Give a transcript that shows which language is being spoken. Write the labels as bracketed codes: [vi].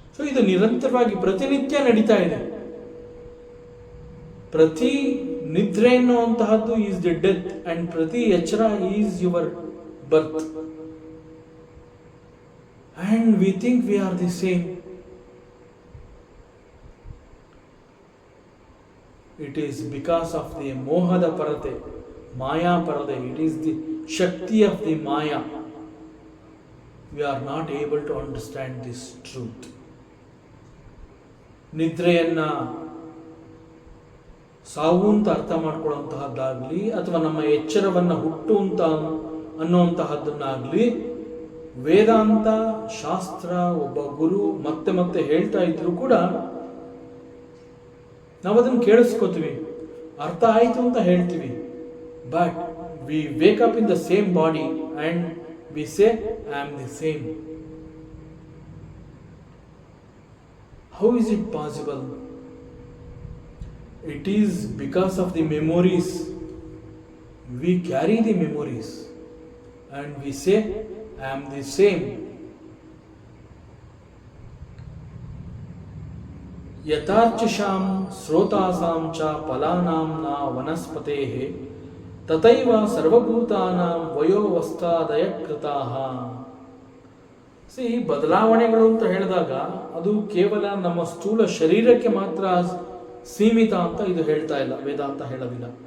[kn] ಇದು ನಿರಂತರವಾಗಿ ಪ್ರತಿನಿತ್ಯ ನಡೀತಾ ಇದೆ. ಪ್ರತಿ ನಿದ್ರೆ ಎನ್ನುವಂತಹದ್ದು [en] is the death and [kn] ಪ್ರತಿ ಎಚ್ಚರ [en] Is your birth, and we think we are the same. It is because of the [kn] mohada parate, [en] maya parade. It is the shakti of the maya. We are not able to understand this truth. [kn] ನಿದ್ರೆಯನ್ನ ಸಾವು ಅಂತ ಅರ್ಥ ಮಾಡ್ಕೊಳ್ಳುವಂತಹದ್ದಾಗ್ಲಿ ಅಥವಾ ನಮ್ಮ ಎಚ್ಚರವನ್ನ ಹುಟ್ಟು ಅಂತ ಅನ್ನುವಂತಹದ್ದನ್ನಾಗ್ಲಿ ವೇದಾಂತ ಶಾಸ್ತ್ರ ಒಬ್ಬ ಗುರು ಮತ್ತೆ ಮತ್ತೆ ಹೇಳ್ತಾ ಇದ್ರು ಕೂಡ ನಾವು ಅದನ್ನು ಕೇಳಿಸ್ಕೋತೀವಿ, ಅರ್ಥ ಆಯ್ತು ಅಂತ ಹೇಳ್ತೀವಿ. [en] But we wake up in the same body and we say I am the same. How is it possible? It is because of the memories. We carry the memories and we say I am the same. [sa] ಯಥಾರ್ಚಶಾಂ ಶ್ರೋತಾಸಾಂ ಚ ಫಲಾನಾಂ ನ ವನಸ್ಪತೇಃ ತಥೈವ ಸರ್ವಭೂತಾನಾಂ ವಯೋವಸ್ಥಾದಯ ಕೃತಾಃ. [kn] ಬದಲಾವಣೆಗಳು ಅಂತ ಹೇಳಿದಾಗ ಅದು ಕೇವಲ ನಮ್ಮ ಸ್ಥೂಲ ಶರೀರಕ್ಕೆ ಮಾತ್ರ ಸೀಮಿತ ಅಂತ ಇದು ಹೇಳ್ತಾ ಇಲ್ಲ, ವೇದಾಂತ ಹೇಳೋದಿಲ್ಲ.